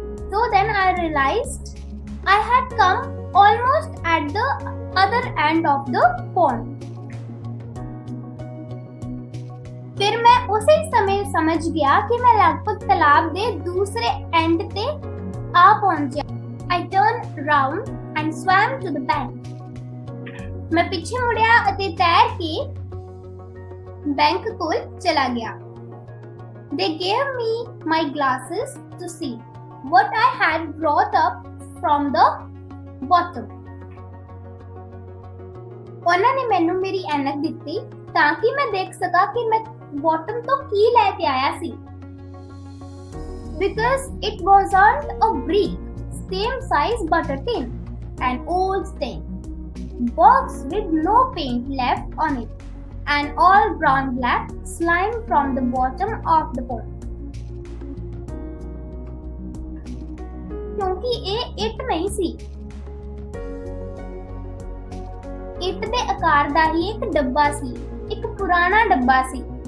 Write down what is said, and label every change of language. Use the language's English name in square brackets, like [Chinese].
[English] So then I realized I had come almost at the other end of the pond. [Punjabi] ਫਿਰ ਮੈਂ ਉਸੇ ਸਮੇਂ ਸਮਝ ਗਿਆ ਕਿ ਮੈਂ ਲਗਭਗ ਤਲਾਬ ਦੇ ਦੂਸਰੇ ਐਂਡ ਤੇ ਆ ਪਹੁੰਚਿਆ। [English] I turned round and swam to the bank. [Punjabi] ਮੈਂ ਪਿੱਛੇ ਮੁੜਿਆ ਅਤੇ ਤੈਰ ਕੇ ਬੈਂਕ ਕੋਲ ਚਲਾ ਗਿਆ। [English] They gave me my glasses to see what I had brought up from the bottom. [Punjabi] ਉਹਨਾਂ ਨੇ ਮੈਨੂੰ ਮੇਰੀ ਐਨਕ ਦਿੱਤੀ ਤਾਂ ਕਿ ਮੈਂ ਦੇਖ ਸਕਾਂ ਕਿ ਮੈਂ ਬੋਟਮ ਤੋਂ ਕੀ ਲੈ ਕੇ ਆਇਆ ਸੀ। [English] Because it wasn't a brick, same size but a tin, an old tin, box with no paint left on it, and all brown black slime from the bottom of the pond. [Punjabi] क्योंकि ਇਹ ਇੱਟ ਨਹੀਂ ਸੀ, ਇੱਟ ਦੇ ਆਕਾਰ ਦਾ ਹੀ ਇੱਕ ਡੱਬਾ ਸੀ, ਇੱਕ ਪੁਰਾਣਾ ਡੱਬਾ ਸੀ।